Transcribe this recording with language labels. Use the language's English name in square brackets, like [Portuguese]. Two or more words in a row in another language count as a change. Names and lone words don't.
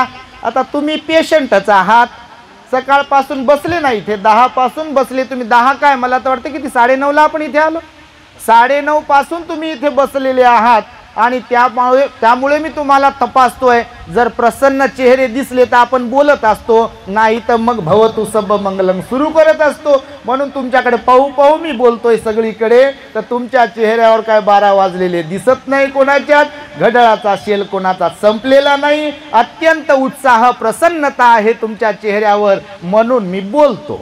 [Marathi] आता तुम्ही पेशंटच आहात, सकाळपासून बसले नाही इथे, 10 पासून बसले तुम्ही, 10 काय मला तर वाटतं किती 9:30ला आपण इथे आलो, 9:30 पासून तुम्ही इथे बसलेले आहात आणि त्यामुळे मी तुम्हाला तपासतोय. जर प्रसन्न चेहरे दिसले तर आपण बोलत असतो, नाही तर मग [Pali] भवतु सब मंगलम [Marathi] सुरू करत असतो. म्हणून तुमच्याकडे पाहू पाहू मी बोलतोय सगळीकडे. तर तुमच्या चेहऱ्यावर काय 12 वाजलेले दिसत नाही कोणाच्यात, घड्याळाचा शेल कोणाचा संपलेला नाही, अत्यंत उत्साह प्रसन्नता आहे तुमच्या चेहऱ्यावर, म्हणून मी बोलतो.